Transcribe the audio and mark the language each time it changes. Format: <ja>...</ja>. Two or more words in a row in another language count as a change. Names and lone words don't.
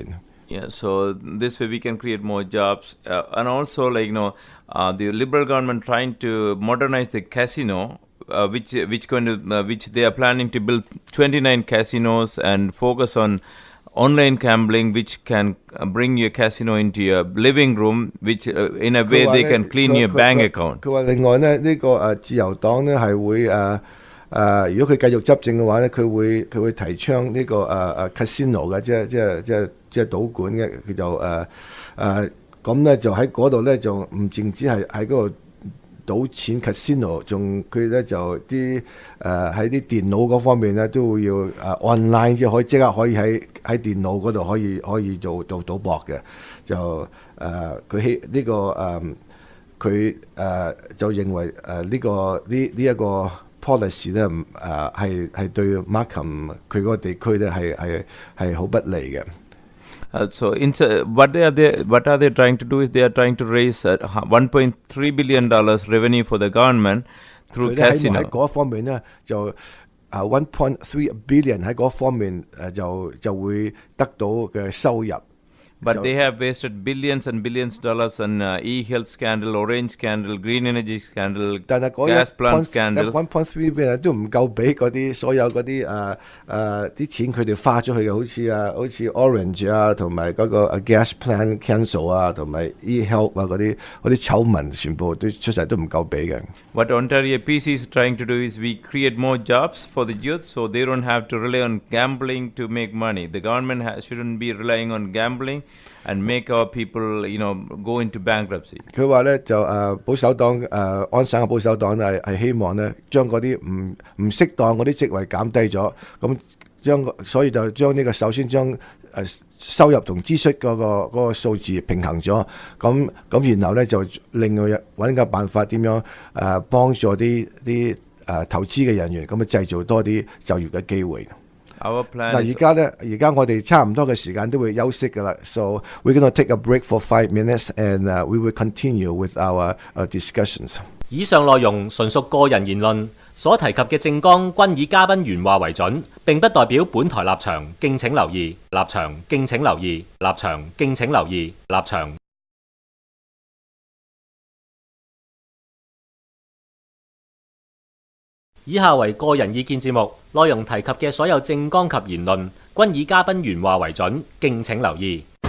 <en>Yeah, so this way we can create more jobs, and also the Liberal government trying to modernize the casino, which they are planning to build 29 casinos and focus on online gambling, which can bring your casino into your living room, which in a way they can clean your bank account.</en> <yue>佢話另外咧呢個自由黨咧係會如果佢繼續執政嘅話咧，佢會提倡呢個 casino 嘅，即係賭館嘅，佢就咁咧就喺嗰度咧就唔淨止係喺嗰度賭錢 casino， 仲佢咧就啲喺啲電腦嗰方面咧都會要online， 即係即刻可以喺電腦嗰度可以做賭博嘅，就佢呢個佢就認為呢一個policy 咧係對 Markham 佢嗰個地區咧係好不利嘅。</yue> <en>So what are they trying to do is they are trying to raise $1.3 billion revenue for the government through casino.</en> <yue>喺嗰方面咧就1.3 billion 喺嗰方面就會得到嘅收入。</yue> <en>But they have wasted billions and billions of dollars on e-health scandal, orange scandal, green energy scandal, gas plant scandal.</en> <yue>1.3 billion 都唔夠俾嗰啲所有嗰啲啲錢佢哋花咗去嘅，好似 orange 啊，同埋嗰個</yue> <en>gas plant cancel</en> <yue>啊，同埋 e-health 啊嗰啲醜聞全部都出晒都唔夠俾嘅。</yue> <en>What Ontario PC is trying to do is we create more jobs for the youth, so they don't have to rely on gambling to make money. The government shouldn't be relying on gambling and make our people, go into bankruptcy.</en> <yue>佢話咧就保守黨安省嘅保守黨係希望咧將嗰啲唔適當嗰啲職位減低咗，咁所以就將呢個首先將收入同支出嗰個數字平衡咗，咁然後咧就另外揾個辦法點樣幫助啲投資嘅人員，咁啊製造多啲就業嘅機會。</yue> <en>Our plan</en> <yue>嗱，</yue> <en>is</en> <yue>而家我哋差唔多嘅時間都會休息㗎啦 ，</yue> <en>so we're gonna take a break for 5 minutes and we will continue with our discussions。</en> <yue>以上內容純屬個人言論，所提及嘅政綱均以嘉賓原話為準，並不代表本台立場，敬請留意。立場敬請留意。立場敬請留意。立場。以下為個人意見節目，內容提及嘅所有政綱及言論均以嘉賓原話為準，敬請留意。</yue>